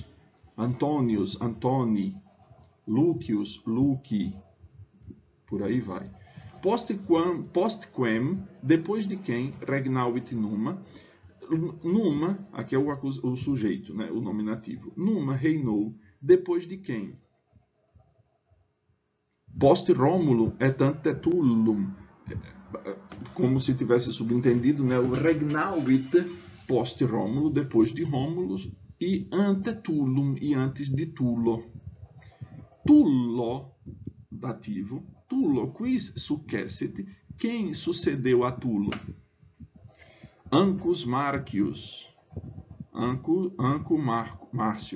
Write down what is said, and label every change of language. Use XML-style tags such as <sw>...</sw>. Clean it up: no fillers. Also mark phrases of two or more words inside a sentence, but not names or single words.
<pt>Antônios, Antoni, Lúcius, Luci, por aí vai. Postquem, depois de quem,</pt> <la>regnavit numa.</la> <pt>Numa, aqui é o sujeito, né, o nominativo. Numa reinou, depois de quem?</pt> <la>Post Rómulo et ante Tullum,</la> <pt>como se tivesse subentendido, né, o</pt> <la>regnavit post Rómulo,</la> <pt>depois de Rómulos, e</pt> <la>ante Tullum,</la> <pt>e antes de Tulo. Tullo, dativo. Tulo,</pt> <la>quis successit,</la> <pt>quem sucedeu a Tulo? Ancus Marcius, Anco Márcio.</pt>